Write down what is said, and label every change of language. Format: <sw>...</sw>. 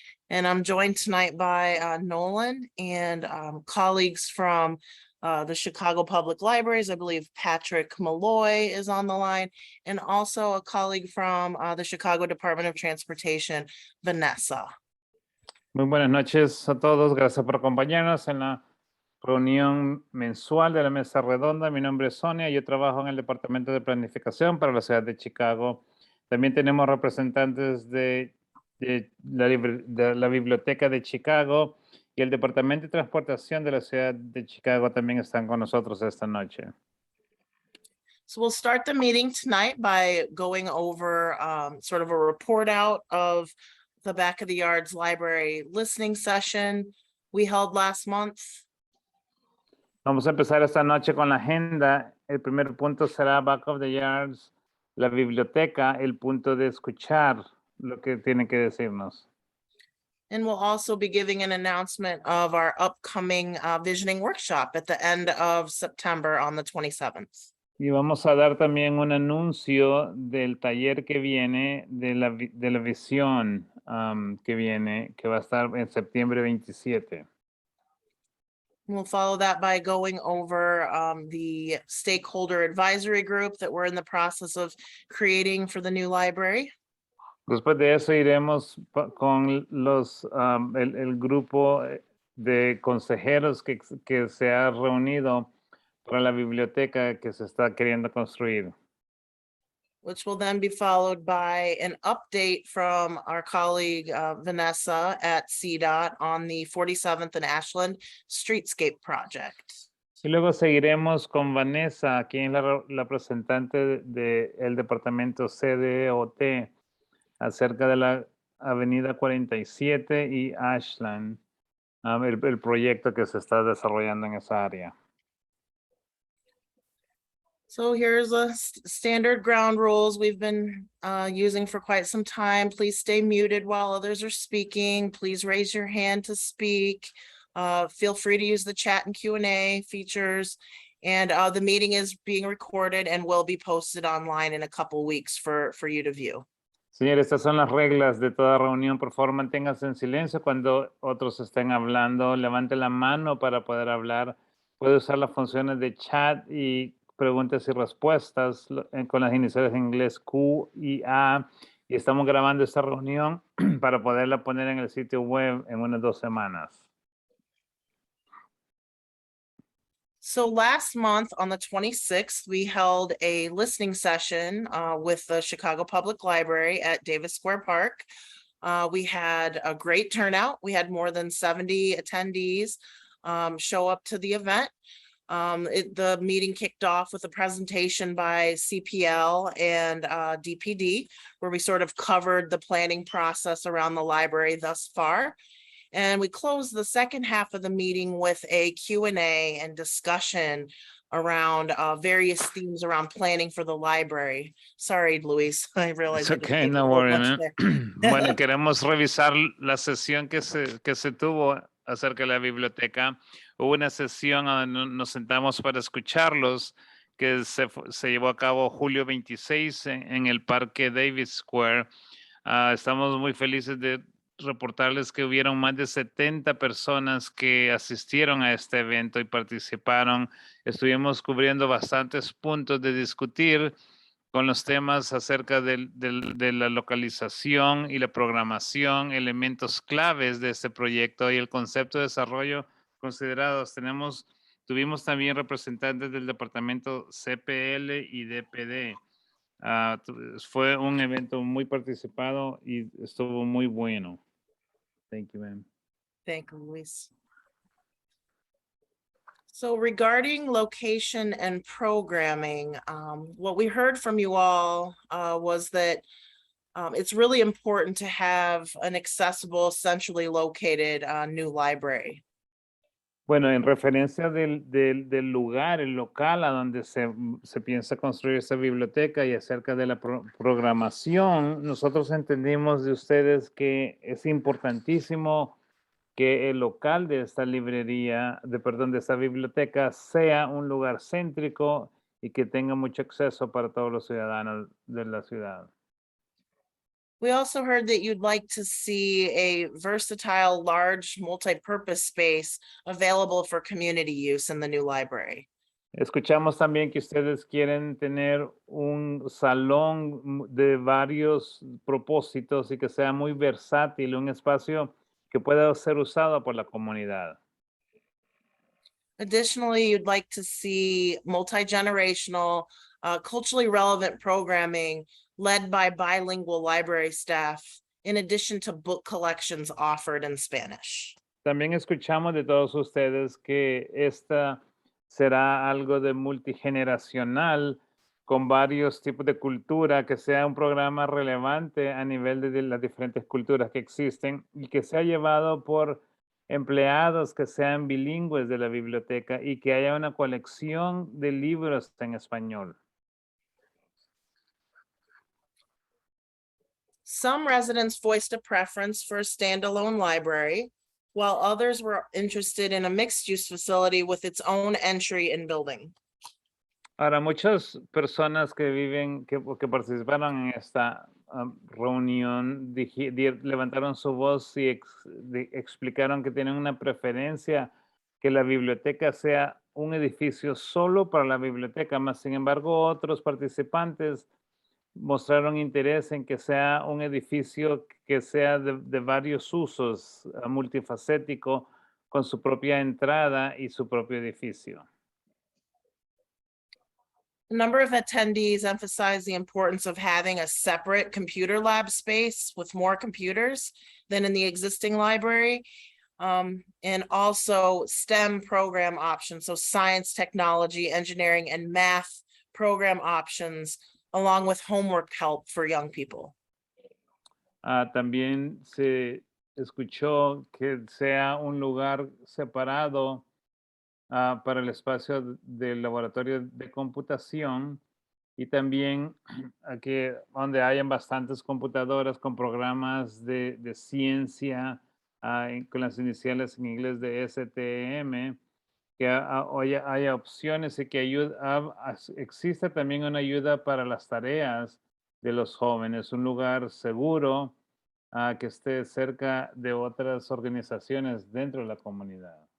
<en>And I'm joined tonight by Nolan and colleagues from the Chicago Public Libraries. I believe Patrick Malloy is on the line, and also a colleague from the Chicago Department of Transportation, Vanessa.</en> <es>Muy buenas noches a todos. Gracias por acompañarnos en la reunión mensual de la mesa redonda. Mi nombre es Sonia. Yo trabajo en el Departamento de Planificación para la ciudad de Chicago. También tenemos representantes de la Biblioteca de Chicago y el Departamento de Transportación de la ciudad de Chicago también están con nosotros esta noche.</es> <en>So we'll start the meeting tonight by going over sort of a report out of the Back of the Yards Library listening session we held last month.</en> <es>Vamos a empezar esta noche con la agenda. El primer punto será Back of the Yards, la biblioteca, el punto de escuchar lo que tiene que decirnos.</es> <en>And we'll also be giving an announcement of our upcoming visioning workshop at the end of September on the 27th.</en> <es>Y vamos a dar también un anuncio del taller que viene, de la visión que viene, que va a estar en septiembre 27.</es> <en>We'll follow that by going over the stakeholder advisory group that we're in the process of creating for the new library.</en> <es>Después de eso iremos con el grupo de consejeros que se ha reunido para la biblioteca que se está queriendo construir.</es> <en>Which will then be followed by an update from our colleague Vanessa at CDOT on the 47th and Ashland Streetscape Project.</en> <es>Y luego seguiremos con Vanessa, quien es la representante del departamento CDOT, acerca de la avenida 47 y Ashland, el proyecto que se está desarrollando en esa área.</es> <en>So here's a standard ground rules we've been using for quite some time. Please stay muted while others are speaking. Please raise your hand to speak. Feel free to use the chat and Q&A features. And the meeting is being recorded and will be posted online in a couple weeks for you to view.</en> <es>Señores, estas son las reglas de toda reunión. Por favor, manténganse en silencio cuando otros estén hablando. Levante la mano para poder hablar. Puede usar las funciones de chat y preguntas y respuestas con las iniciales en inglés Q y A. Y estamos grabando esta reunión para poderla poner en el sitio web en unas 2 semanas.</es> <en>So last month on the 26th, we held a listening session with the Chicago Public Library at Davis Square Park. We had a great turnout. We had more than 70 attendees show up to the event. The meeting kicked off with a presentation by CPL and DPD, where we sort of covered the planning process around the library thus far. And we closed the second half of the meeting with a Q&A and discussion around various themes around planning for the library. Sorry, Luis, I realize. It's okay, no worry, man.</en> <es>Bueno, queremos revisar la sesión que se tuvo acerca de la biblioteca. Hubo una sesión donde nos sentamos para escucharlos que se llevó a cabo julio 26 en el Parque Davis Square. Estamos muy felices de reportarles que hubieron más de 70 personas que asistieron a este evento y participaron. Estuvimos cubriendo bastantes puntos de discutir con los temas acerca de la localización y la programación, elementos claves de este proyecto y el concepto de desarrollo considerados. Tuvimos también representantes del departamento CPL y DPD. Fue un evento muy participado y estuvo muy bueno.</es> <en>Thank you, ma'am. Thank you, Luis. So regarding location and programming, what we heard from you all was that it's really important to have an accessible, centrally located new library.</en> <es>Bueno, en referencia del lugar, el local a donde se piensa construir esa biblioteca y acerca de la programación, nosotros entendimos de ustedes que es importantísimo que el local de esta de esta biblioteca sea un lugar céntrico y que tenga mucho acceso para todos los ciudadanos de la ciudad.</es> <en>We also heard that you'd like to see a versatile, large, multi-purpose space available for community use in the new library.</en> <es>Escuchamos también que ustedes quieren tener un salón de varios propósitos y que sea muy versátil, un espacio que pueda ser usado por la comunidad.</es> <en>Additionally, you'd like to see multi-generational, culturally relevant programming led by bilingual library staff, in addition to book collections offered in Spanish.</en> <es>También escuchamos de todos ustedes que esta será algo de multigeneracional con varios tipos de cultura, que sea un programa relevante a nivel de las diferentes culturas que existen y que sea llevado por empleados que sean bilingües de la biblioteca y que haya una colección de libros en español.</es> <en>Some residents voiced a preference for a standalone library, while others were interested in a mixed-use facility with its own entry and building.</en> <es>Ahora, muchas personas que viven, que participaron en esta reunión, levantaron su voz y explicaron que tienen una preferencia que la biblioteca sea un edificio solo para la biblioteca, mas sin embargo otros participantes mostraron interés en que sea un edificio que sea de varios usos, multifacético, con su propia entrada y su propio edificio.</es> <en>A number of attendees emphasized the importance of having a separate computer lab space with more computers than in the existing library. And also STEM program options, so science, technology, engineering, and math program options, along with homework help for young people.</en> <es>También se escuchó que sea un lugar separado para el espacio del laboratorio de computación y también donde hayan bastantes computadoras con programas de ciencia con las iniciales en inglés de STM, que haya opciones y que exista también una ayuda para las tareas de los jóvenes, un lugar seguro que esté cerca de otras organizaciones dentro de la comunidad.</es>